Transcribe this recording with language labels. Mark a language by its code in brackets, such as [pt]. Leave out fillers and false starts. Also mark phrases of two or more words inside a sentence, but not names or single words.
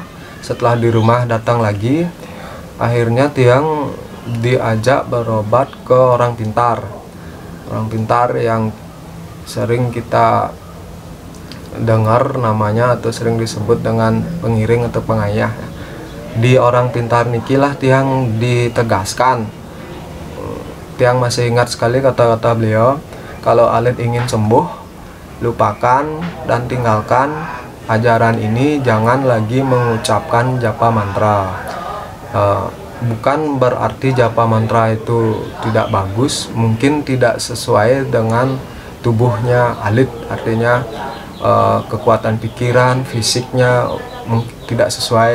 [id] Setelah di rumah datang lagi, akhirnya Tiang diajak berobat ke orang pintar yang sering kita dengar namanya atau sering disebut dengan pengiring atau pengayah. Di orang pintar nikilah Tiang ditegaskan. Tiang masih ingat sekali kata-kata beliau, kalau alit ingin sembuh, lupakan dan tinggalkan ajaran ini, jangan lagi mengucapkan japa mantra. Bukan berarti japa mantra itu tidak bagus, mungkin tidak sesuai dengan tubuhnya alit, artinya kekuatan pikiran, fisiknya tidak sesuai.